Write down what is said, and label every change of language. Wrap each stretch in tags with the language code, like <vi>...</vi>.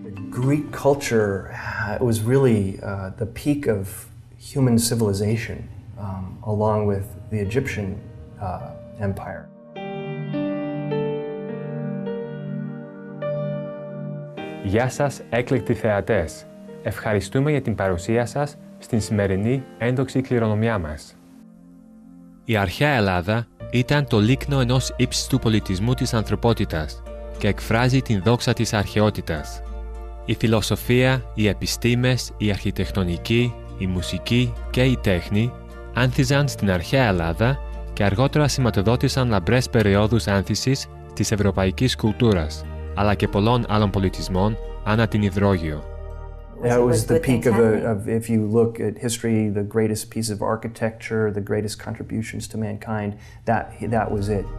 <en>Greek culture was really the peak of human civilization, along with the Egyptian empire.</en> <el>Γεια σας, έκλεκτοι θεατές. Ευχαριστούμε για την παρουσία σας στην σημερινή ένδοξη κληρονομιά μας. Η αρχαία Ελλάδα ήταν το λίκνο ενός ύψιστου πολιτισμού της ανθρωπότητας και εκφράζει την δόξα της αρχαιότητας. Η φιλοσοφία, οι επιστήμες, η αρχιτεκτονική, η μουσική και η τέχνη άνθιζαν στην αρχαία Ελλάδα και αργότερα σηματοδότησαν λαμπρές περιόδους άνθησης της ευρωπαϊκής κουλτούρας, αλλά και πολλών άλλων πολιτισμών ανά την υδρόγειο.</el> <en>That was the peak of, if you look at history, the greatest piece of architecture, the greatest contributions to mankind, that was it.</en>